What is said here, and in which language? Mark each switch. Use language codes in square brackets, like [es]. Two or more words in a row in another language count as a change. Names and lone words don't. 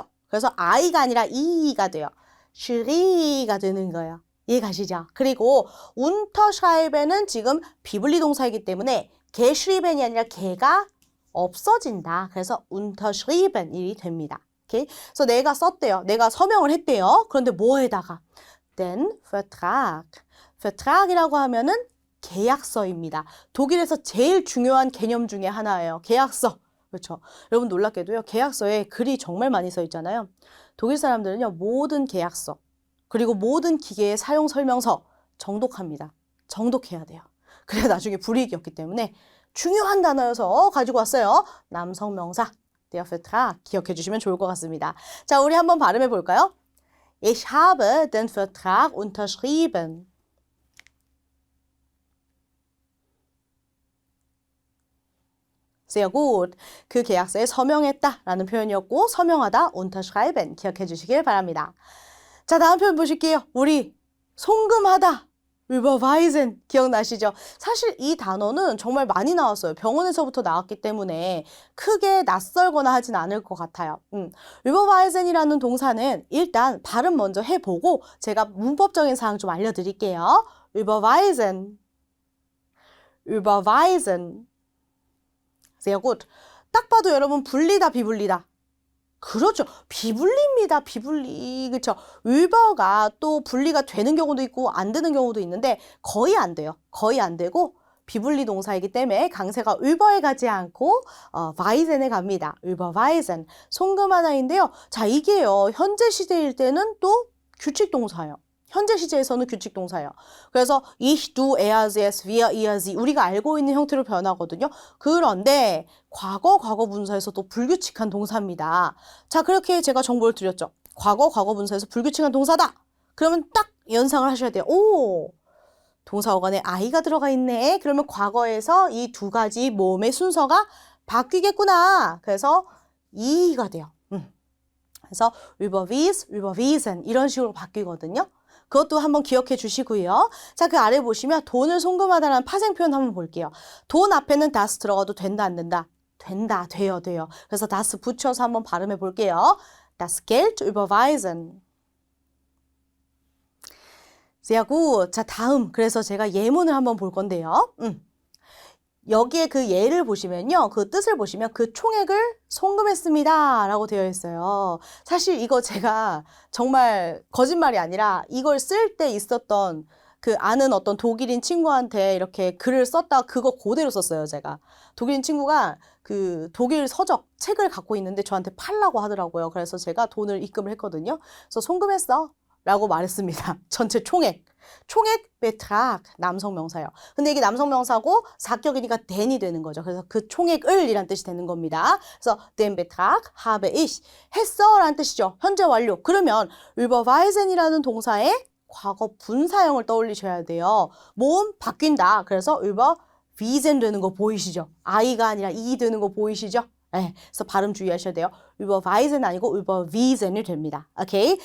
[ko] 그래서 I가 아니라 E가 돼요. schri가 되는 거예요. 이해 가시죠? 그리고 Unterschreiben은 지금 비분리 동사이기 때문에 geschrieben이 아니라 개가 없어진다. 그래서 Unterschrieben이 됩니다. 오케이? 그래서 내가 썼대요. 내가 서명을 했대요. 그런데 뭐에다가? [de] Den Vertrag. [ko] Vertrag이라고 하면은 계약서입니다. 독일에서 제일 중요한 개념 중에 하나예요. 계약서. 그렇죠. 여러분 놀랍게도요. 계약서에 글이 정말 많이 써 있잖아요. 독일 사람들은요. 모든 계약서 그리고 모든 기계의 사용 설명서 정독합니다. 정독해야 돼요. 그래야 나중에 불이익이 없기 때문에 중요한 단어여서 가지고 왔어요. 남성 명사. [de] Der Vertrag [ko] 기억해 주시면 좋을 것 같습니다. 자, 우리 한번 발음해 볼까요? [de] Ich habe den Vertrag unterschrieben. Sehr gut. [ko] 그 계약서에 서명했다라는 표현이었고 서명하다 unterschreiben 기억해 주시길 바랍니다. 자, 다음 표현 보실게요. 우리 송금하다 überweisen 기억나시죠? 사실 이 단어는 정말 많이 나왔어요. 병원에서부터 나왔기 때문에 크게 낯설거나 하진 않을 것 같아요. überweisen이라는 동사는 일단 발음 먼저 해보고 제가 문법적인 사항 좀 알려드릴게요. [de] überweisen, überweisen. Sehr gut. [ko] 딱 봐도 여러분 분리다 비분리다. 그렇죠. 비분리입니다. 비분리. 그렇죠. 위버가 또 분리가 되는 경우도 있고 안 되는 경우도 있는데 거의 안 돼요. 거의 안 되고 비분리 동사이기 때문에 강세가 위버에 가지 않고 와이젠에 갑니다. überweisen. 송금하다인데요. 자, 이게요. 현재 시제일 때는 또 규칙 동사예요. 현재 시제에서는 규칙 동사예요. 그래서 [de] ich, du, er, sie, es, wir, ihr, sie [ko] 우리가 알고 있는 형태로 변하거든요. 그런데 과거 분사에서도 불규칙한 동사입니다. 자, 그렇게 제가 정보를 드렸죠. 과거 분사에서 불규칙한 동사다. 그러면 딱 연상을 하셔야 돼요. 오, 동사 어간에 I가 들어가 있네. 그러면 과거에서 이 두 가지 모음의 순서가 바뀌겠구나. 그래서 E가 돼요. 그래서 [de] überwies, überwiesen [ko] 이런 식으로 바뀌거든요. 그것도 한번 기억해 주시고요. 자, 그 아래 보시면 돈을 송금하다라는 파생 표현 한번 볼게요. 돈 앞에는 das 들어가도 된다, 안 된다? 된다, 돼요. 그래서 das 붙여서 한번 발음해 볼게요. [de] Das Geld überweisen. Sehr gut. [ko] 자, 다음. 그래서 제가 예문을 한번 볼 건데요. 여기에 그 예를 보시면요. 그 뜻을 보시면 그 총액을 송금했습니다. 라고 되어 있어요. 사실 이거 제가 정말 거짓말이 아니라 이걸 쓸 때 있었던 그 아는 어떤 독일인 친구한테 이렇게 글을 썼다 그거 그대로 썼어요, 제가. 독일인 친구가 그 독일 서적 책을 갖고 있는데 저한테 팔라고 하더라고요. 그래서 제가 돈을 입금을 했거든요. 그래서 송금했어 라고 말했습니다. 전체 총액. 총액 베트락 남성 명사예요. 근데 이게 남성 명사고 사격이니까 den이 되는 거죠. 그래서 그 총액을 이란 뜻이 되는 겁니다. 그래서 [de] den Betrag habe ich [ko] 했어 라는 뜻이죠. 현재 완료. 그러면 überweisen이라는 동사의 과거 분사형을 떠올리셔야 돼요. 모음 바뀐다. 그래서 überwiesen 되는 거 보이시죠? I가 아니라 E 되는 거 보이시죠? 네, 그래서 발음 주의하셔야 돼요. überweisen 아니고 überwiesen이 됩니다. 오케이?